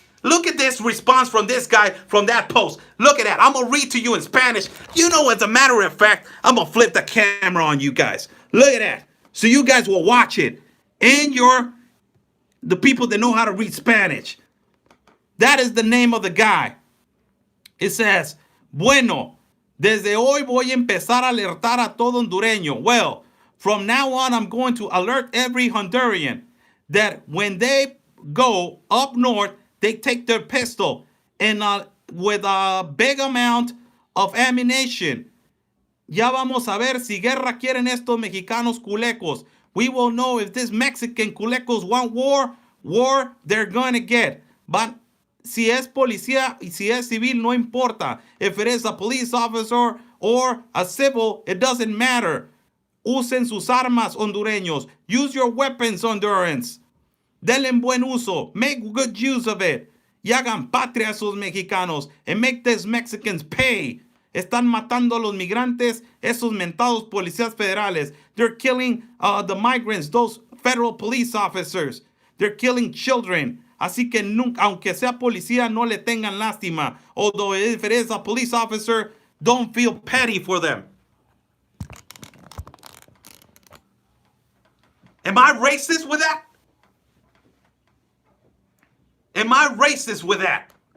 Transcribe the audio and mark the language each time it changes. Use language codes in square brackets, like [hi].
[en] Look at this response from this guy from that post. Look at that. I'm going to read to you in Spanish. You know, as a matter of fact, I'm going to flip the camera on you guys. Look at that. So you guys will watch it. And the people that know how to read Spanish. That is the name of the guy. It says, [es] bueno, desde hoy voy a empezar a alertar a todo hondureño. [en] Well, from now on, I'm going to alert every Honduran that when they go up north, they take their pistol and with a big amount of ammunition. [es] Ya vamos a ver si guerra quieren estos mexicanos culecos. [en] We will know if these Mexican culecos want war they're going to get. [es] But si es policía y si es civil, no importa. [en] If it is a police officer or a civil, it doesn't matter. [es] Usen sus armas, hondureños. [en] Use your weapons, Hondurans. [es] Denle buen uso. [en] Make good use of it. [es] Y hagan patria a esos mexicanos. [en] And make these Mexicans pay. [es] Están matando a los migrantes, esos mentados policías federales. [en] They're killing the migrants, those federal police officers. They're killing children. [es] Así que nunca, aunque sea policía, no le tengan lástima. [en] Although if it is a police officer, don't feel petty for them. Am I racist with that? Am I racist with that?